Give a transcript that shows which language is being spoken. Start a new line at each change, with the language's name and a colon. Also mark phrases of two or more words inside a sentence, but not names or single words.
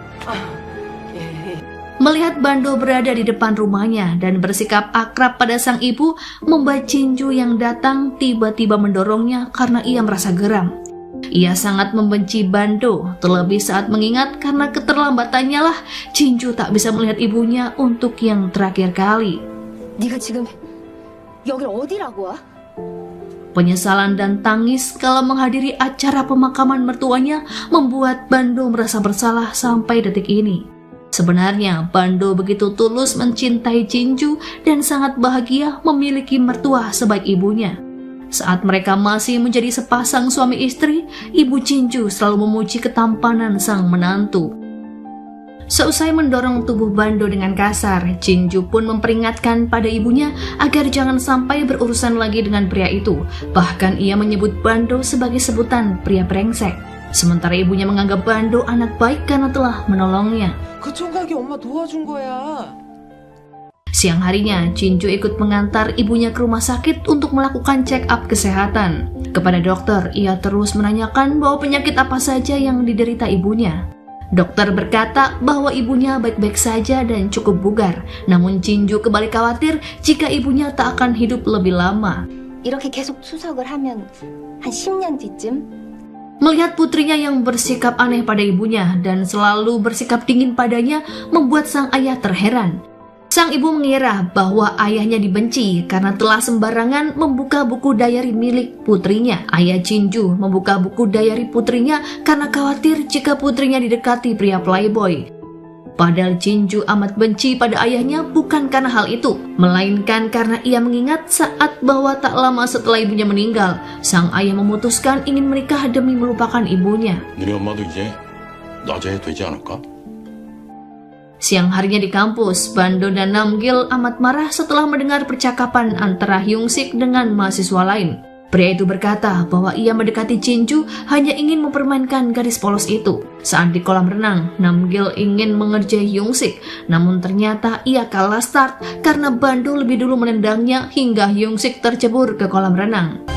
Indonesian: Melihat Bando berada di depan rumahnya dan bersikap akrab pada sang ibu, membuat Jinju yang datang tiba-tiba mendorongnya karena ia merasa geram. Ia sangat membenci Bando, terlebih saat mengingat karena keterlambatannya lah Jinju tak bisa melihat ibunya untuk yang terakhir kali.
Korean: 네가 지금 여길 어디라고 와?
Indonesian: Penyesalan dan tangis kala menghadiri acara pemakaman mertuanya membuat Bando merasa bersalah sampai detik ini. Sebenarnya Bando begitu tulus mencintai Jinju dan sangat bahagia memiliki mertua sebaik ibunya. Saat mereka masih menjadi sepasang suami istri, Ibu Jinju selalu memuji ketampanan sang menantu. Seusai mendorong tubuh Bando dengan kasar, Jinju pun memperingatkan pada ibunya agar jangan sampai berurusan lagi dengan pria itu. Bahkan ia menyebut Bando sebagai sebutan pria brengsek. Sementara ibunya menganggap Bando anak baik karena telah menolongnya.
Korean: 그 총각이 엄마 도와준 거야.
Indonesian: Siang harinya, Jinju ikut mengantar ibunya ke rumah sakit untuk melakukan
English: check up
Indonesian: kesehatan. Kepada dokter, ia terus menanyakan bahwa penyakit apa saja yang diderita ibunya. Dokter berkata bahwa ibunya baik-baik saja dan cukup bugar. Namun Jinju kembali khawatir jika ibunya tak akan hidup lebih lama.
Korean: 이렇게 계속 투석을 하면 한 10년 뒤쯤?
Indonesian: Melihat putrinya yang bersikap aneh pada ibunya dan selalu bersikap dingin padanya membuat sang ayah terheran. Sang ibu mengira bahwa ayahnya dibenci karena telah sembarangan membuka buku diary milik putrinya. Ayah Jinju membuka buku diary putrinya karena khawatir jika putrinya didekati pria playboy. Padahal Jinju amat benci pada ayahnya bukan karena hal itu, melainkan karena ia mengingat saat bahwa tak lama setelah ibunya meninggal, sang ayah memutuskan ingin menikah demi melupakan ibunya.
Korean: 너네 엄마도 이제 낮에 되지 않을까?
Indonesian: Siang harinya di kampus, Bando dan Namgil amat marah setelah mendengar percakapan antara Hyung-sik dengan mahasiswa lain. Pria itu berkata bahwa ia mendekati Jinju hanya ingin mempermainkan gadis polos itu. Saat di kolam renang, Namgil ingin mengerjai Hyung-sik, namun ternyata ia kalah start karena Bando lebih dulu menendangnya hingga Hyung-sik tercebur ke kolam renang.